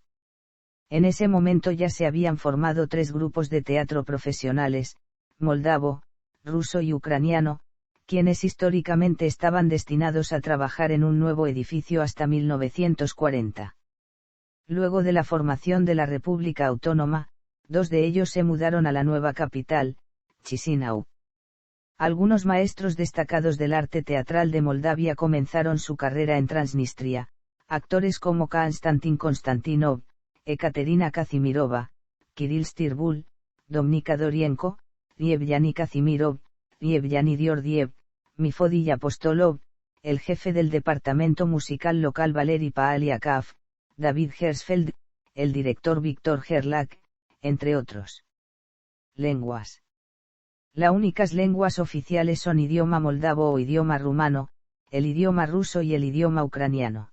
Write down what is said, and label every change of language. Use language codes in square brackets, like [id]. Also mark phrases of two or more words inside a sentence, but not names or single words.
[es] En ese momento ya se habían formado 3 grupos de teatro profesionales, moldavo, ruso y ucraniano, quienes históricamente estaban destinados a trabajar en un nuevo edificio hasta 1940. Luego de la formación de la República Autónoma, 2 de ellos se mudaron a la nueva capital, Chisinau. Algunos maestros destacados del arte teatral de Moldavia comenzaron su carrera en Transnistria, actores como Konstantin Konstantinov, Ekaterina Kazimirova, Kirill Stirbul, Domnika Dorienko, Yevgeny Kazimirov, Yevgeny Diordiev, Mifodij Apostolov, el jefe del departamento musical local Valery Paaliakov, David Hersfeld, el director Viktor Gerlach, entre otros. Lenguas. Las únicas lenguas oficiales son idioma moldavo o idioma rumano, el idioma ruso y el idioma ucraniano.